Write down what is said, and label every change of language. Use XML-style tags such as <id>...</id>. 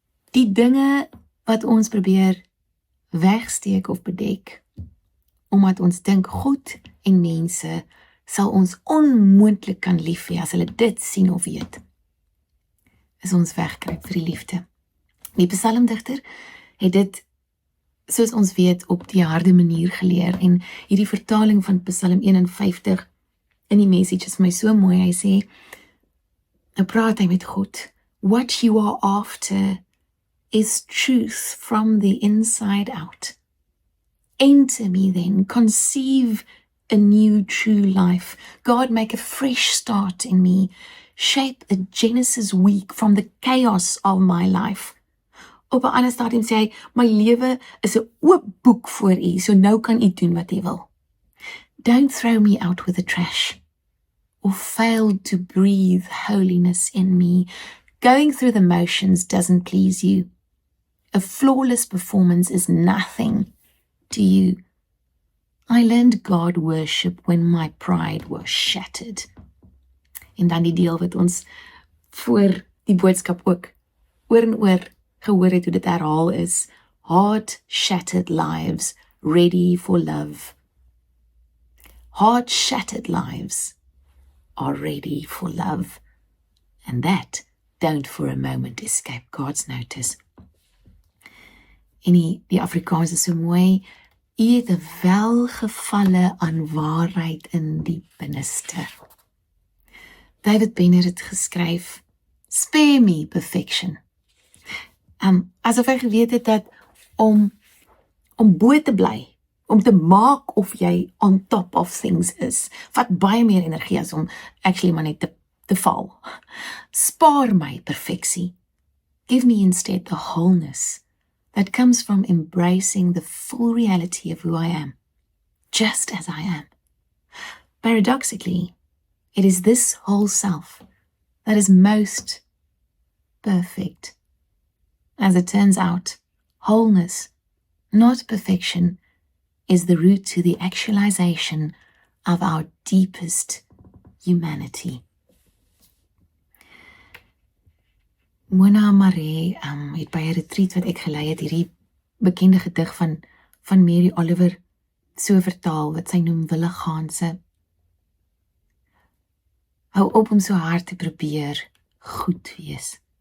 <af>Die dinge wat ons probeer wegsteek of bedek, omdat ons dink God en mense sal ons onmoontlik kan lief hê as hulle dit sien of weet, is ons wegkruip vir die liefde. Die psalmdigter het dit, soos ons weet, op die harde manier geleer, en hierdie vertaling van Psalm 51 in die message is vir my so mooi. Hy sê, nou praat hy met God,</af> <en>what you are after is truth from the inside out. Enter me then, conceive a new true life. God, make a fresh start in me. Shape a Genesis week from the chaos of my life.</en> <af>Op 'n ander stadium sê hy, my lewe is 'n oop boek voor u, so nou kan u doen wat u wil.</af> <en>Don't throw me out with the trash, or fail to breathe holiness in me. Going through the motions doesn't please you. A flawless performance is nothing to you. I learned God worship when my pride was shattered.</en> <af>En dan die deel wat ons voor die boodskap ook oor en oor gehoor het hoe dit herhaal is,</af> <en>heart-shattered lives ready for love. Heart-shattered lives are ready for love. And that don't for a moment escape God's notice.</en> <af>En die Afrikaans is so mooi, u het 'n welgevalle aan waarheid in die binneste. David Benner het geskryf,</af> <en>spare me perfection.</en> <af>Asof hy geweet het dat om bo te bly, om te maak of jy</af> <en>on top of things</en> <af>is, vat baie meer energie as om actually maar net te val. Spaar my perfeksie.</af> <en>Give me instead the wholeness that comes from embracing the full reality of who I am, just as I am. Paradoxically, it is this whole self that is most perfect. As it turns out, wholeness, not perfection, is the route to the actualization of our deepest humanity.</en> <af>Mona Maree het by 'n retreat wat ek gelei het, hierdie bekende gedig van Mary Oliver so vertaal, wat sy noem Willigaanse. Hou op om so hard te probeer goed wees.</af>